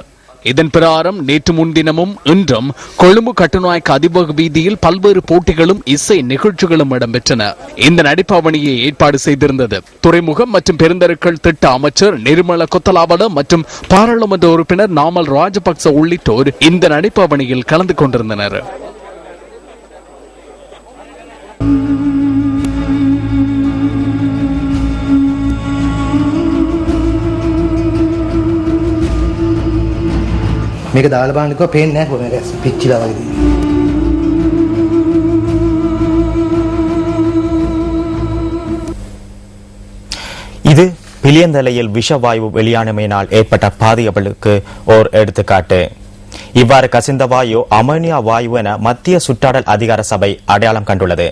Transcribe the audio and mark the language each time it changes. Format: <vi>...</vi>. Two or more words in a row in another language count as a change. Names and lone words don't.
<ta>இதன் பிரகாரம் நேற்று முன்தினமும் இன்றும் கொழும்பு கட்டுநாயக்க அதிவேக வீதியில் பல்வேறு போட்டிகளும் இசை நிகழ்ச்சிகளும் இடம்பெற்றன. இந்த நடைபவனியை ஏற்பாடு செய்திருந்தது துறைமுகம் மற்றும் பெருந்தருக்கள் திட்ட அமைச்சர் நிர்மல கொத்தலாவட மற்றும் பாராளுமன்ற உறுப்பினர் நாமல் ராஜபக்ச உள்ளிட்டோர் இந்த நடைபவனியில் கலந்து கொண்டிருந்தனர்.</ta> <si>මේක දාලා බලන්නකෝ පේන්නේ නැහැ කොහොමද පිච්චිලා වගේ.</si> <ta>இது பிளியந்தலையில் விஷவாயு வெளியானமையினால் ஏற்பட்ட பாதிப்புகளுக்கு ஓர் எடுத்துக்காட்டு. இவ்வாறு கசிந்த வாயு அமோனியா வாயு என மத்திய சுற்றாடல் அதிகார சபை அடையாளம் கண்டுள்ளது.</ta>